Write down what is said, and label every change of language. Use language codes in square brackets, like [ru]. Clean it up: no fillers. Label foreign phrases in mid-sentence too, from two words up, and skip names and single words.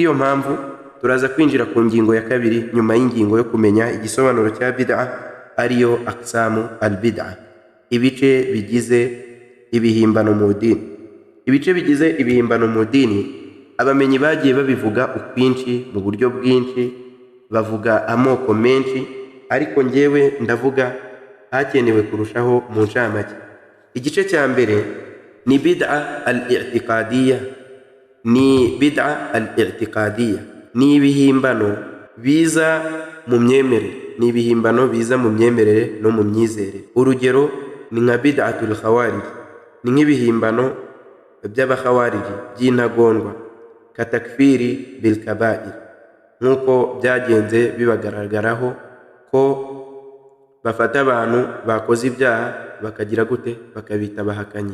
[rw] Kubw'iyo mpamvu turaza kwinjira ku ngingo ya kabiri nyuma y'ingingo yo kumenya igisobanuro cya bid'a, ariyo [ar] أقسام البدعة, [rw] ibice bigize ibihimbano mu dini. Ibice bigize ibihimbano mu dini, abamenyi bagiye babivuga ukwinshi mu buryo bwinshi, bavuga amoko menshi, ariko njyewe ndavuga hakenewe kurushaho mu ncamake. Igice cya mbere ni [ar] بدعة الاعتقادية. [rw] Ni [ar] بدعة الاعتقادية, [rw] ni ibihimbano biza mu myemerere, ni ibihimbano biza mu myemerere no mu myizerere. Urugero ni nka [ar] بدعة الخوارج, [rw] ni nk'ibihimbano by'abakhawariji by'intagondwa, [ar] كالتكفير بالكبائر, [rw] nk'uko byagenze bibagaragaraho ko bafata abantu bakoze ibyaha bakagira gute, bakabita bahakanyi.